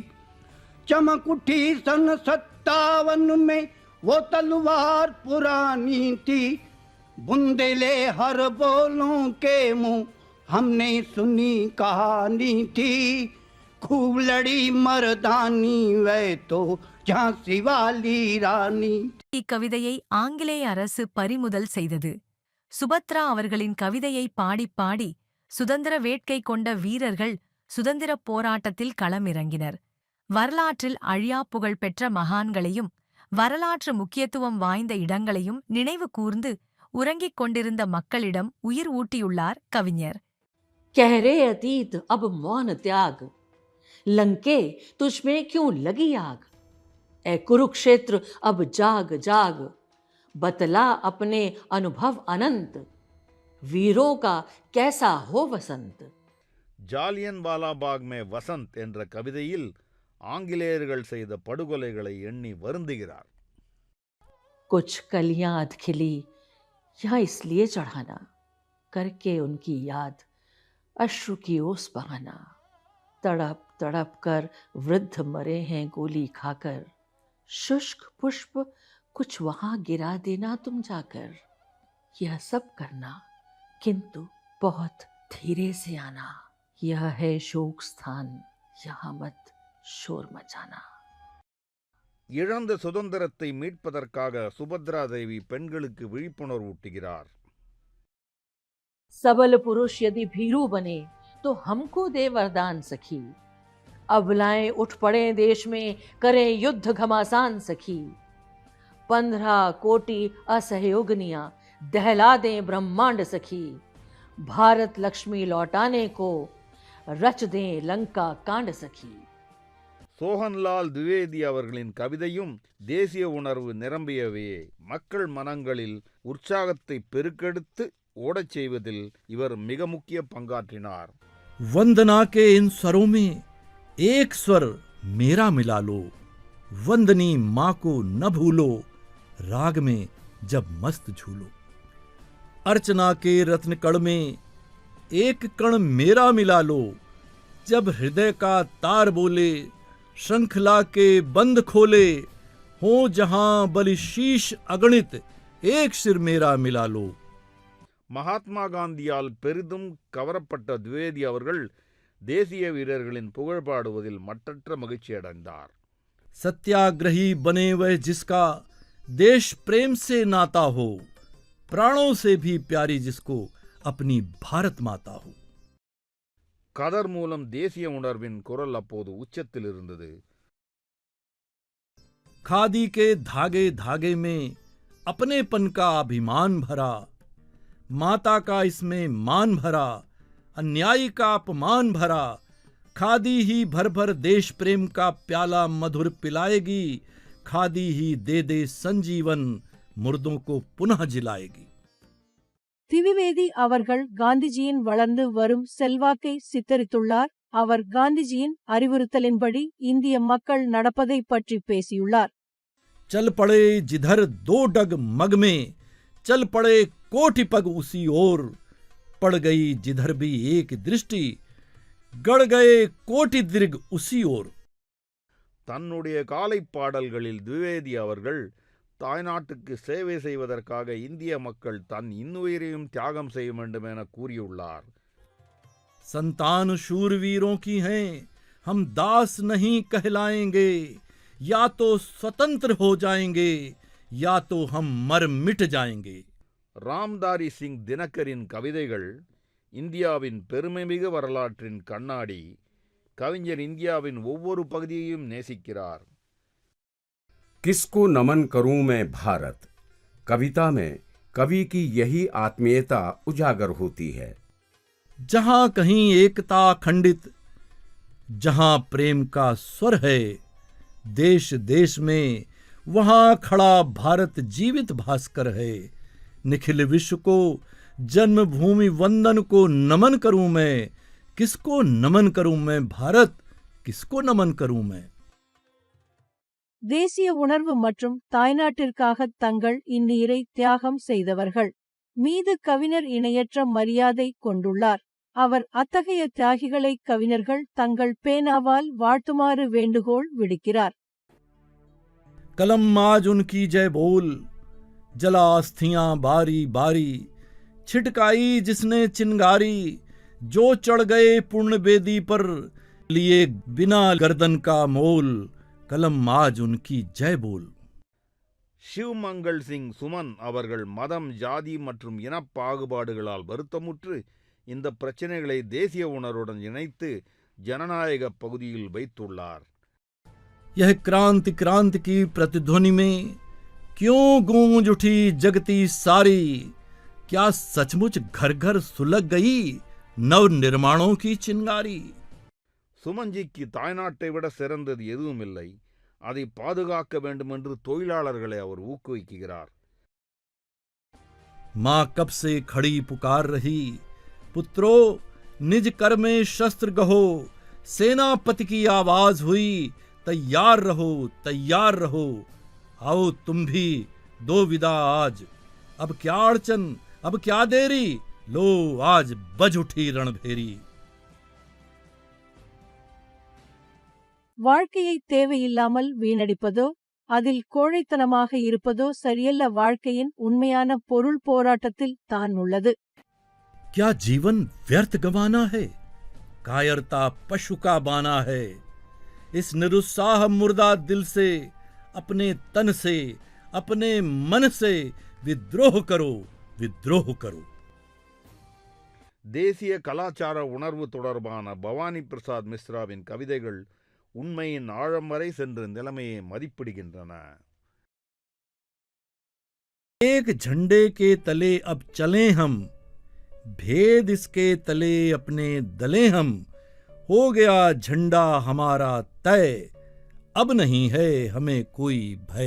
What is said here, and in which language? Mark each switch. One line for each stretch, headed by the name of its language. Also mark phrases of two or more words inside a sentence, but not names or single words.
Hindi: चमक उठी सन 57 में वो तलवार पुरानी थी, बुंदेले हर बोलों के मुंह हमने सुनी कहानी थी. खूब लड़ी मर्दानी वे तो झांसी वाली रानी.
Tamil: இக்கவிதையை ஆங்கிலேய அரசு பறிமுதல் செய்தது. சுபத்ரா அவர்களின் கவிதையை பாடிப் பாடி சுதந்திர வேட்கை கொண்ட வீரர்கள் சுதந்திரப் போராட்டத்தில் களமிறங்கினர். வரலாற்றில் அழியா புகழ் பெற்ற மகான்களையும் வரலாற்று முக்கியத்துவம் வாய்ந்த இடங்களையும் நினைவு கூர்ந்து உறங்கிக் கொண்டிருந்த மக்களிடம் உயிர் ஊட்டியுள்ளார் கவிஞர்.
Hindi: कह रे अतीत अब मौन त्याग, लंके तुझमें क्यों लगी आग. ए कुरुक्षेत्र अब जाग जाग, बतला अपने अनुभव अनंत, वीरों का कैसा हो वसंत.
Tamil: ஜாலியன் வாலாபாக் மே வசந்த் என்ற கவிதையில் ஆங்கிலேயர்கள் செய்த படுகொலைகளை எண்ணி வருந்துகிறார்.
Hindi: कुछ कलियां अधखिली यहाँ इसलिए चढ़ाना, करके उनकी याद अश्रु की ओस बहाना. तड़प तड़प कर वृद्ध मरे हैं गोली खाकर, शुष्क पुष्प कुछ वहां गिरा देना तुम जाकर. यह सब करना किंतु बहुत धीरे से आना, यह है शोक स्थान यहाँ मत शोर मचाना.
Tamil: இழந்த சுதந்திரத்தை மீட்பதற்காக சுபத்ரா தேவி பெண்களுக்கு விழிப்புணர்வூட்டுகிறார்.
Hindi: सबल पुरुष यदि भीरू बने तो हमको दे वरदान सखी, अबलाएं उठ पड़े देश में करें युद्ध घमासान सखी. 15 कोटि असहयोगनियां दहला दें ब्रह्मांड सखी, भारत लक्ष्मी लौटाने को रच दें लंका कांड सखी.
Tamil: சோஹன்லால் திவேதி அவர்களின் கவிதையும் தேசிய உணர்வு நிரம்பியவையே. மக்கள் மனங்களில் உற்சாகத்தை பெருக்கெடுத்து ஓடச் செய்வதில் இவர் மிக முக்கிய பங்காற்றினார்.
Hindi: वंदना के इन स्वरों में एक स्वर मेरा मिला लो, वंदनी माँ को न भूलो, राग में जब मस्त झूलो. अर्चना के रत्न कण में एक कण मेरा मिला लो, जब हृदय का तार बोले, श्रृंखला के बंद खोले, हो जहां बलि शीश अगणित, एक सिर मेरा मिला लो.
Tamil: மகாத்மா காந்தியால் பெரிதும் கவரப்பட்ட திவேதி அவர்கள் தேசிய வீரர்களின் புகழ் பாடுவதில் மட்டற்ற மகிழ்ச்சி அடைந்தார்.
Hindi: सत्याग्रही बने वह जिसका देश प्रेम से नाता हो, प्राणों से भी प्यारी जिसको अपनी भारत माता हो।
Tamil: கதர் மூலம் தேசிய உணர்வின் குரல் அப்போது உச்சத்தில் இருந்தது.
Hindi: खादी के धागे धागे में अपनेपन का अभिमान भरा, माता का इसमें मान भरा, अन्यायी का अपमान भरा, खादी ही भर भर देश प्रेम का प्याला मधुर पिलाएगी, खादी ही दे दे संजीवन, मुर्दों को पुनः जिलाएगी.
Tamil: திவிவேதி அவர்கள் காந்திஜியின் வளர்ந்து வரும் செல்வாக்கை சித்தரித்துள்ளார். அவர் காந்திஜியின் அறிவுறுத்தலின்படி இந்திய மக்கள் நடப்பதை பற்றி பேசியுள்ளார்.
Hindi: चल पड़े जिधर दो डग मग में, चल पड़े कोटि पग उसी ओर, पड़ गई जिधर भी एक दृष्टि, गड़ गए कोटि दीर्घ उसी ओर.
Tamil: தன்னுடைய காலை பாடல்களில் திவிவேதி அவர்கள் தாய்நாட்டுக்கு சேவை செய்வதற்காக இந்திய மக்கள் தன் இன்னுயிரையும் தியாகம் செய்ய வேண்டும் என கூறியுள்ளார்.
Hindi: संतान शूरवीरों की हैं, हम दास नहीं कहलाएंगे, या तो स्वतंत्र हो जाएंगे, या तो हम मर मिट जाएंगे.
Tamil: ராம்தாரி சிங் தினகரின் கவிதைகள் இந்தியாவின் பெருமைமிகு வரலாற்றின் கண்ணாடி. கவிஞர் இந்தியாவின் ஒவ்வொரு பகுதியையும் நேசிக்கிறார்.
Hindi: किसको नमन करूं मैं भारत, कविता में कवि की यही आत्मीयता उजागर होती है. जहां कहीं एकता खंडित, जहां प्रेम का स्वर है, देश देश में वहां खड़ा भारत जीवित भास्कर है. निखिल विश्व को जन्मभूमि वंदन को नमन करूं मैं, किसको नमन करूं मैं भारत, किसको नमन करूं मैं.
Tamil: தேசிய உணர்வு மற்றும் தாய்நாட்டிற்காக தங்கள் இன்னுயிரை தியாகம் செய்தவர்கள் மீது கவிஞர் இணையற்ற மரியாதை கொண்டுள்ளார். அவர் அத்தகைய தியாகிகளை கவிஞர்கள் தங்கள் பேனாவால் வாழ்த்துமாறு வேண்டுகோள் விடுக்கிறார்.
Hindi: कलम आज उनकी जय बोल, जला अस्थियां बारी बारी, छिटकाई जिसने चिंगारी, जो चढ़ गए पूर्ण बेदी पर, लिए बिना गर्दन का मोल, कलम आज उनकी जय बोल.
Tamil: ஷிவ்மங்கள் சிங் சுமன் அவர்கள் மதம், ஜாதி மற்றும் இன பாகுபாடுகளால் வருத்தமுற்று இந்த பிரச்சனைகளை தேசிய உணர்வுடன் இணைத்து ஜனநாயக பகுதியில் வைத்துள்ளார்.
Hindi: यह क्रांति क्रांति की प्रतिध्वनि में क्यों गूंज उठी जगती सारी, क्या सचमुच घर घर सुलग गई नव निर्माणों की चिंगारी.
Tamil: சுமன்ஜிக்கு தாய்நாட்டை விட சிறந்தது எதுவும் இல்லை. அதை பாதுகாக்க வேண்டும் என்று தொழிலாளர்களை அவர் ஊக்குவிக்கிறார்.
Hindi: माँ कब से खड़ी पुकार रही, पुत्रो निज कर में शस्त्र गहो, सेनापति की आवाज हुई, तैयार रहो तैयार रहो, आओ तुम भी दो विदा आज, अब क्या अड़चन अब क्या देरी, लो आज बज उठी रणभेरी.
Tamil: வாழ்க்கையை தேவையில்லாமல் வீணடிப்பதோ அதில் கோழைத்தனமாக இருப்பதோ சரியல்ல. வாழ்க்கையின் உண்மையான பொருள் போராட்டத்தில் தான் உள்ளது.
Hindi: क्या जीवन व्यर्थ गंवाना है, कायरता पशु का बाना है. इस निरुत्साह मुर्दा दिल से, अपने तन से, अपने मन से विद्रोह करो विद्रोह करो.
Tamil: தேசிய கலாச்சார உணர்வு தொடர்பான பவானி பிரசாத் மிஸ்ராவின் கவிதைகள் உண்மையின் ஆழம் வரை சென்று நிலைமையை மதிப்பிடுகின்றன.
Hindi: एक झंडे के तले अब चले हम, भेद इसके तले अपने दले हम, हो गया झंडा हमारा तय, अब नहीं है हमें कोई भय.